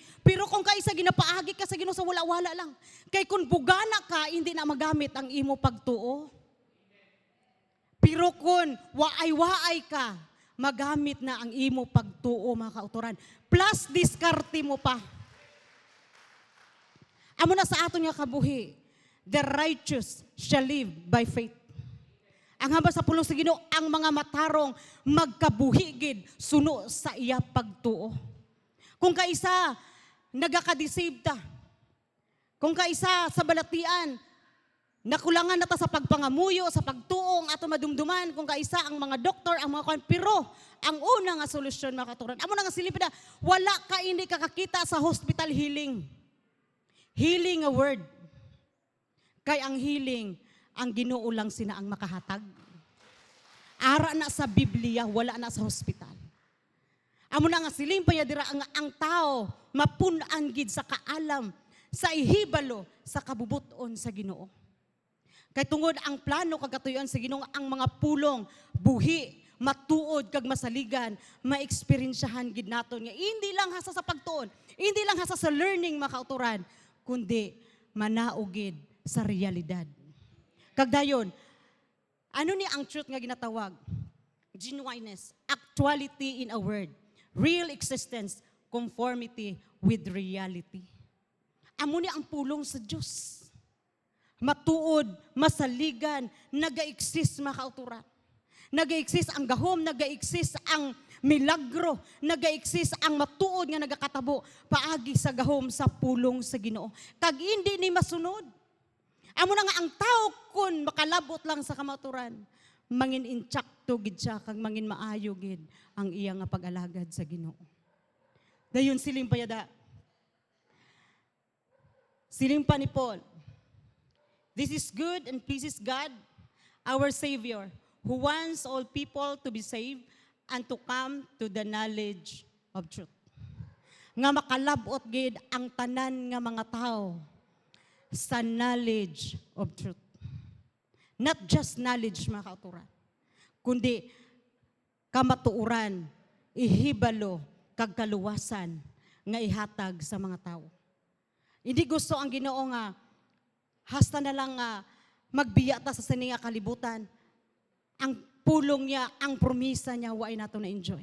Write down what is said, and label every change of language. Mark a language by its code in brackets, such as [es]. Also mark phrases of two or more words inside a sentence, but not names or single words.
[hil] Pero kung kaisa ginapaagi ka sa Ginoo sa wala-wala lang. Kay kung bugana ka, hindi na magamit ang imo pagtuo. Pero kung waay-waay ka, magamit na ang imo pagtuo, mga kauturan. Plus, diskarte mo pa. Amo na sa aton nga kabuhi, [en] the righteous shall live by faith. [hil] Ang hamba sa pulong sa Ginoo, ang mga matarong magkabuhigid suno sa iya pagtuo. Kung kaisa nagakadisave ta, kung kaisa sa balatian, nakulangan na ta sa pagpangamuyo, sa pagtuong ato madumduman, kung kaisa ang mga doktor, ang mga kwan, pero ang una nga solusyon, mga katuran, amo na nga silipin na, wala ka hindi kakakita sa [en] hospital healing. Healing a word. [hil] Kay ang healing, ang Ginoo lang sina ang makahatag. Ara na sa Biblia, wala na sa hospital. Amo na nga siling payadira ang tao mapunan gid sa kaalam, sa ihibalo, sa kabubuton sa Ginoo. Kay tungod ang plano kagatuyon sa Ginoo, ang mga pulong, buhi, matuod kag masaligan, maeksperiensyahan gid naton nga hindi lang hasa sa pagtuon, hindi lang hasa sa learning mga kauturan, kundi manaogid sa realidad. Kagdayon, ano ni ang truth nga ginatawag? [en] Genuineness, actuality in a word, real existence, conformity with reality. [hil] Amo ni ang pulong sa Diyos. Matuod, masaligan, naga-exist mga kauturan. Naga-exist ang gahom, naga-exist ang milagro, naga-exist ang matuod nga nagakatabo paagi sa gahom sa pulong sa Ginoo. Kag hindi ni masunod. Amo na nga ang tao kun makalabot lang sa kamaturan, mangin intsakto gid siya kag mangin maayo gid ang iya nga pag-alagad sa Ginoo. Dayon siling payada. Siling pa ni Paul. [en] This is good and pleases God, our Savior, who wants all people to be saved and to come to the knowledge of truth. [hil] Nga makalabot gid ang tanan nga mga tao sa [en] knowledge of truth. Not just knowledge, [hil] mga kauturan, kundi kamatuuran, ihibalo, kag kaluwasan nga ihatag sa mga tao. Hindi gusto ang Ginoo nga hasta na lang magbiya ta sa sininga kalibutan. Ang pulong niya, ang promisa niya, waay nato na enjoy.